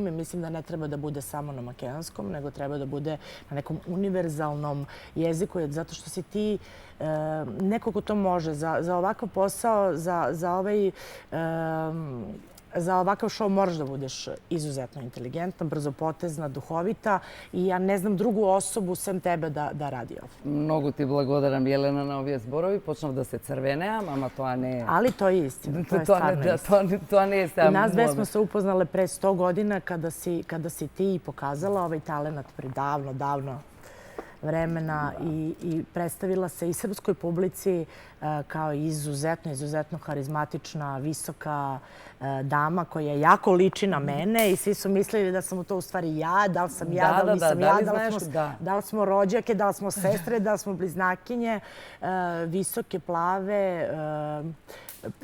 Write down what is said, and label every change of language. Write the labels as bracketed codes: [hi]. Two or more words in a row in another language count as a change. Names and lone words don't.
[sr] I mislim da ne treba da bude samo na makedonskom, nego treba da bude na nekom univerzalnom jeziku, zato što si ti neko ko to može. Za ovakav posao, za ovakav show moraš da budeš izuzetno inteligentna, brzopotezna, duhovita i ja ne znam drugu osobu sem tebe da radi ovo. [mk] Многу ти благодарам, Јелена, на овие зборови. Почнав да се црвенеам, ама тоа не е... [sr] Ali to je istina, to je stvarno istina. [mk] Тоа не е само... [sr] I nas dve smo se upoznale pre 100 godina kada si ti pokazala ovaj talenat pre davno vremena i predstavila se i srpskoj publici kao izuzetno harizmatična, visoka dama koja jako liči na mene i svi su mislili da sam to u stvari ja, da li sam ja, da li nisam ja, da li smo rođake, da li smo sestre, da li smo bliznakinje, visoke, plave, prodorne.